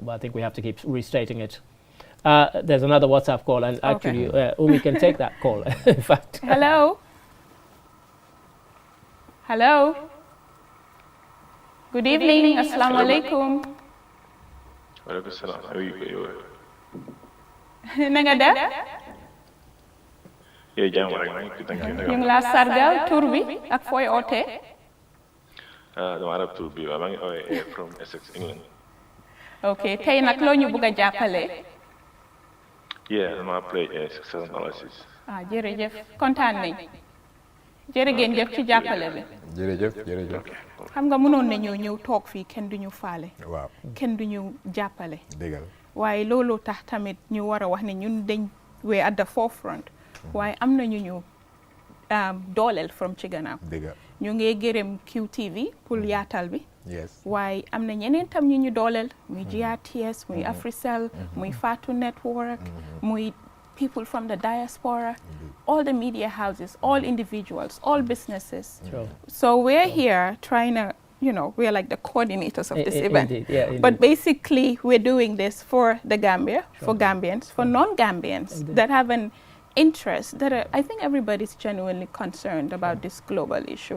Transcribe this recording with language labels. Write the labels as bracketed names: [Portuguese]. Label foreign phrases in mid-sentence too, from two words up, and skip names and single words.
[English] But I think we have to keep restating it. There's another WhatsApp call, and actually, Umi can take that call. In fact. Hello. Hello. Good evening. [Arabic] Assalamu alaikum. Walaikum salam. [English] How are you? [Wolof] Nanga def? Yeah, jàmm rek. [English] Thank you. [Wolof] Ñu ngi laa sargal tur bi ak fooy oote. Dama arab tur bi maa ngi oote [English] from Essex, England. [Wolof] Okay, tey nag loo ñu bëgg a jàppale? Yeah, dama play $6,000. Jërëjëf kontaan nañ. Jërëjëf ci jàppale bi. jërëjëf. xam nga mënoon nañoo ñëw toog fii kenn duñu faale. waaw kenn duñu jàppale. dëggal waaye loolu tax tamit ñu war a wax ne ñun dañ [English] we at the forefront. [Wolof] waaye am na ñu dooleel from ci gannaaw. dëggal ñu ngi gërëm QTV pour yaatal bi. [English] yes [Wolof] waaye am na ñeneen tam ñu dooleel muy GRTS muy Africell muy Fatu Network muy [English] people from the diaspora, all the media houses, all individuals, all businesses. So we're here trying to, we're like the coordinators of this event. Indeed. But basically, we're doing this for the Gambia, for Gambians, for non-Gambians that have an interest, I think everybody's genuinely concerned about this global issue.